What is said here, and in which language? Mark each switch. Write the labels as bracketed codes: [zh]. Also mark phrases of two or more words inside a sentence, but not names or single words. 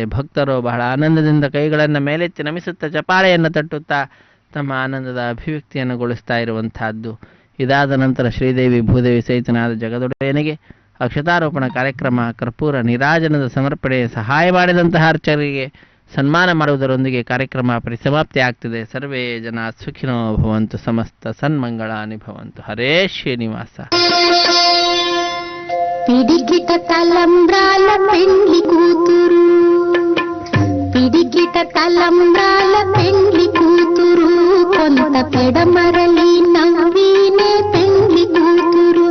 [kn] ಭಕ್ತರು ಬಹಳ ಆನಂದದಿಂದ ಕೈಗಳನ್ನು ಮೇಲೆತ್ತಿ ನಮಿಸುತ್ತಾ ಚಪಾಳೆಯನ್ನು ತಟ್ಟುತ್ತಾ ತಮ್ಮ ಆನಂದದ ಅಭಿವ್ಯಕ್ತಿಯನ್ನು ಗೊಳಿಸ್ತಾ ಇರುವಂತಹದ್ದು. ಇದಾದ ನಂತರ ಶ್ರೀದೇವಿ ಭೂದೇವಿ ಸಹಿತನಾದ ಜಗದೊಡೆಯನಿಗೆ ಅಕ್ಷತಾರೋಪಣ ಕಾರ್ಯಕ್ರಮ, ಕರ್ಪೂರ ನೀರಾಜನದ ಸಮರ್ಪಣೆ, ಸಹಾಯ ಮಾಡಿದಂತಹ ಅರ್ಚಕರಿಗೆ ಸನ್ಮಾನ ಮಾಡುವುದರೊಂದಿಗೆ ಕಾರ್ಯಕ್ರಮ ಪರಿಸಮಾಪ್ತಿ ಆಗ್ತದೆ. [sa] ಸರ್ವೇ ಜನ ಸುಖಿನೋ ಭವಂತು, ಸಮಸ್ತ ಸನ್ಮಂಗಳಾನಿ ಭವಂತು. ಹರೇ ಶ್ರೀನಿವಾಸ. [te] పిడికిట తలంబ్రాల పెండ్లి కూతురు, పిడికిట తలంబ్రాల పెండ్లి కూతురు, కొంత పెడమరలి నవ్వినే పెండ్లి కూతురు.